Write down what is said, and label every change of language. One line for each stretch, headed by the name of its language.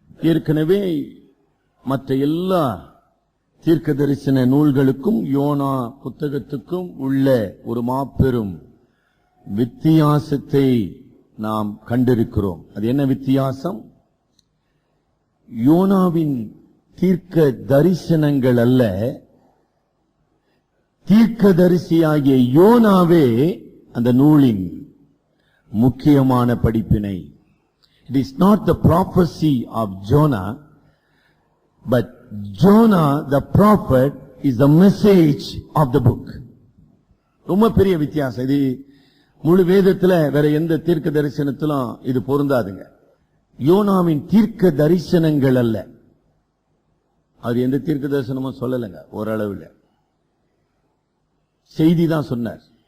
Tamil: ஏற்கனவே மற்ற எல்லா தீர்க்க தரிசன நூல்களுக்கும் யோனா புத்தகத்துக்கும் உள்ள ஒரு மாபெரும் வித்தியாசத்தை நாம் கண்டிருக்கிறோம். அது என்ன வித்தியாசம்? யோனாவின் தீர்க்க தரிசனங்கள் அல்ல, தீர்க்கதரிசியாகிய யோனாவே அந்த நூலின் முக்கியமான படிப்பினை.
English: It is not the prophecy of Jonah, but Jonah the prophet is the message of the book.
Tamil: ரொம்ப பெரிய வித்தியாசம். இது முழு வேதத்துல வேற எந்த தீர்க்க தரிசனத்திலும் இது பொருந்தாதுங்க. யோனாவின் தீர்க்க தரிசனங்கள் அல்ல, அது எந்த தீர்க்க தரிசனமும் சொல்லலைங்க. ஓரளவுல செய்தி தான் சொன்னார்.